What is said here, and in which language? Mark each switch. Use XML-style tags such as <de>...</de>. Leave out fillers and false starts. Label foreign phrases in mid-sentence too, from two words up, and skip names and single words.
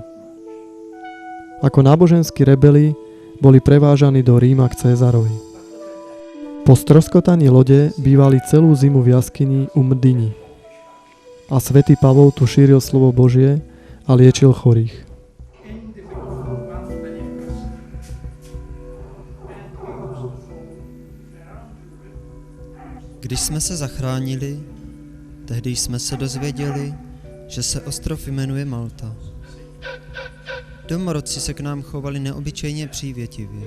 <sk>Ako náboženskí rebeli boli prevážaní do Ríma k Cézarovi. Po stroskotaní lode bývali celú zimu v jaskyni u Mdyni a svätý Pavol tu šíril slovo Božie a liečil chorých.</sk> <cs>Když jsme se zachránili, tehdy jsme se dozvěděli, že se ostrov jmenuje Malta. Domorodci se k nám chovali neobyčejně přívětivě.</cs>